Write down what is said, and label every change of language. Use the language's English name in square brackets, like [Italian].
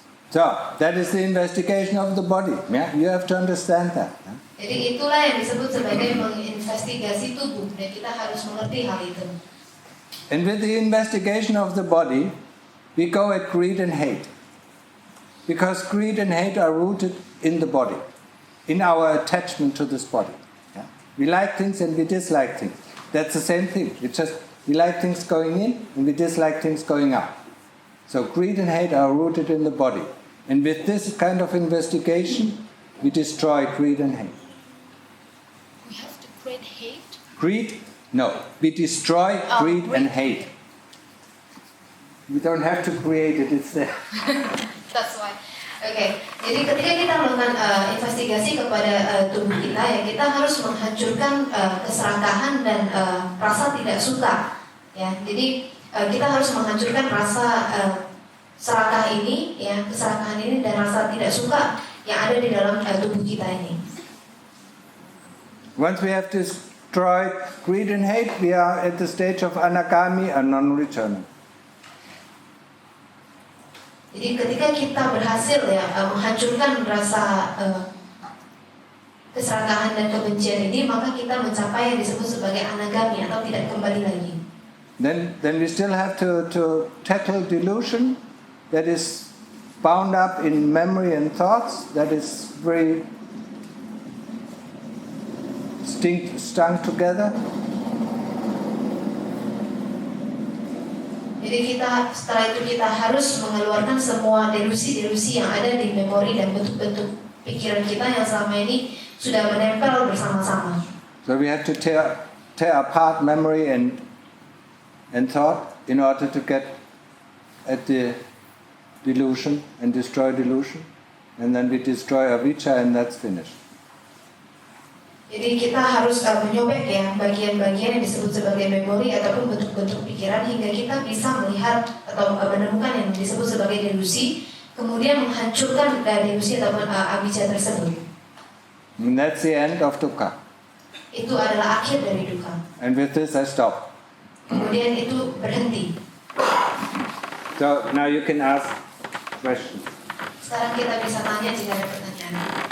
[English] So that is the investigation of the body. You have to understand that. [Indonesian] Jadi itulah yang disebut sebagai menginvestigasi tubuh, dan kita harus mengerti hal itu. [English] And with the investigation of the body, we go at greed and hate. Because greed and hate are rooted in the body, in our attachment to this body. We like things and we dislike things. That's the same thing. It's just We like things going in and we dislike things going out. So greed and hate are rooted in the body. And with this kind of investigation, we destroy greed and hate. We have to create hate. Greed? No. We destroy greed and hate. We don't have to create it, it's there. That's why. [Indonesian] Oke, jadi ketika kita melakukan investigasi kepada tubuh kita, ya kita harus menghancurkan keserakahan dan rasa tidak suka. Ya, jadi kita harus menghancurkan rasa serakah ini, ya keserakahan ini dan rasa tidak suka yang ada di dalam tubuh kita ini. [English] Once we have destroyed greed and hate, we are at the stage of anagami and non-returning. [Indonesian] Jadi ketika kita berhasil ya menghancurkan rasa keserakahan dan kebencian ini, maka kita mencapai yang disebut sebagai anagami atau tidak kembali lagi. [English] Then we still have to tackle delusion that is bound up in memory and thoughts, that is very strung together. [Indonesian] Jadi setelah itu kita harus mengeluarkan semua delusi-delusi yang ada di memori dan bentuk-bentuk pikiran kita yang selama ini sudah menempel bersama-sama. [English] So we have to tear apart memory and thought in order to get at the delusion and destroy delusion. And then we destroy avijja and that's finished. [Indonesian] Jadi kita harus menyobek ya bagian-bagian yang disebut sebagai memori ataupun bentuk-bentuk pikiran hingga kita bisa melihat atau menemukan yang disebut sebagai delusi, kemudian menghancurkan delusi ataupun avijja tersebut. [English] And that's the end of dukkha. [Indonesian] Itu adalah akhir dari dukkha. [English] And with this I stop. [Indonesian] Kemudian itu berhenti. [English] So now you can ask questions. [Indonesian] Sekarang kita bisa tanya jika ada pertanyaan.